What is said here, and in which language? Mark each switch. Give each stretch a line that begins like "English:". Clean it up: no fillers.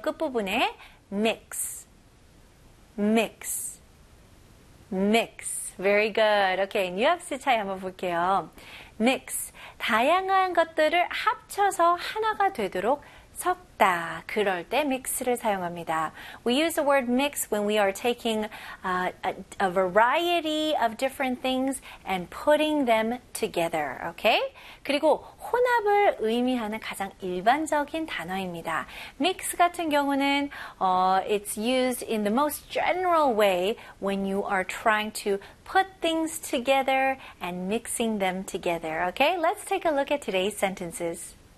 Korean: 끝부분에
English: mix. mix. mix. Very good.
Korean: Okay, 뉘앙스 차이 한번 볼게요. mix. 다양한 것들을 합쳐서 하나가 되도록 섞다. 그럴 때 mix를 사용합니다.
English: We use the word mix when we are taking a variety of different things and putting them together. Okay?
Korean: 그리고 혼합을 의미하는 가장 일반적인 단어입니다.
English: mix
Korean: 같은 경우는
English: it's used in the most general way when you are trying to put things together and mixing them together. Okay? Let's take a look at today's sentences.